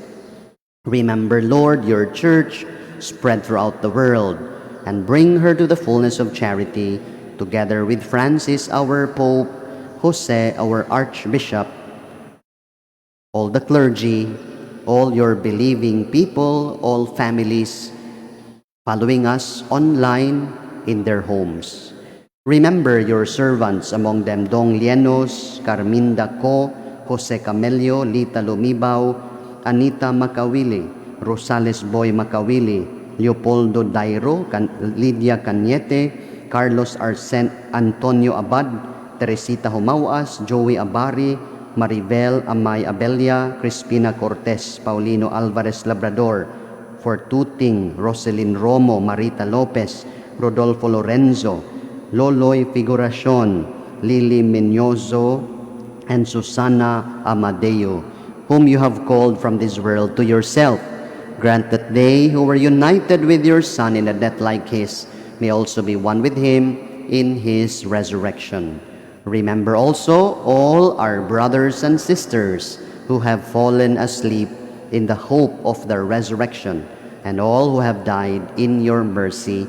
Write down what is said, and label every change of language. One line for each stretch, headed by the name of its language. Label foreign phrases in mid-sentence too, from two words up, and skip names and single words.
English: Remember, Lord, your church spread throughout the world, and bring her to the fullness of charity, together with Francis, our Pope, Jose, our Archbishop, all the clergy, all your believing people, all families following us online in their homes. Remember your servants, among them Dong Lienos, Carminda Co, Jose Camelio, Lita Lumibaw, Anita Macawili, Rosales Boy Macawili, Leopoldo Dairo, Lydia Cañete, Carlos Antonio Abad, Teresita Humauas, Joey Abari, Maribel Amay Abella, Crispina Cortez, Paulino Alvarez Labrador, Fortuting, Roselyn Romo, Marita Lopez, Rodolfo Lorenzo, Loloy Figuracion, Lily Menyozo, and Susana Amadeo, whom you have called from this world to yourself. Grant that they who were united with your Son in a death like his may also be one with him in his resurrection. Remember also all our brothers and sisters who have fallen asleep in the hope of their resurrection, and all who have died in your mercy.